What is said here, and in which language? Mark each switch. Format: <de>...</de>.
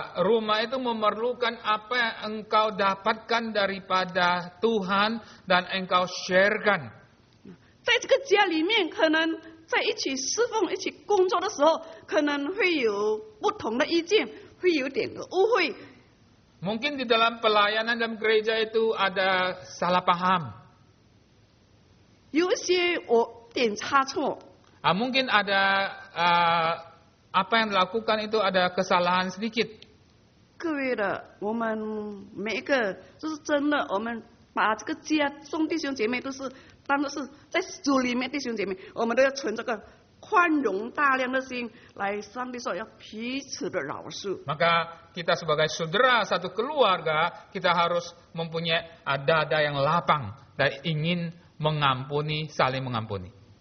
<id>Rumah itu memerlukan apa yang engkau dapatkan daripada Tuhan dan engkau sharekan.</id> <zh>在这个家里面，可能在一起侍奉、一起工作的时候，可能会有不同的意见，会有点的误会。</zh> <id>Mungkin di dalam pelayanan dalam gereja itu ada salah paham.</id> <zh>有一些我点差错，</zh> <id>Mungkin ada apa yang dilakukan itu ada kesalahan sedikit.</id> <zh>各位的，我们每一个就是真的，我们把这个家众弟兄姐妹都是当作是在主里面弟兄姐妹，我们都要存这个宽容大量的心来。上帝说要彼此的饶恕。</zh> <id>Maka kita sebagai saudara satu keluarga, kita harus mempunyai dada yang lapang dan ingin mengampuni, saling mengampuni.</id>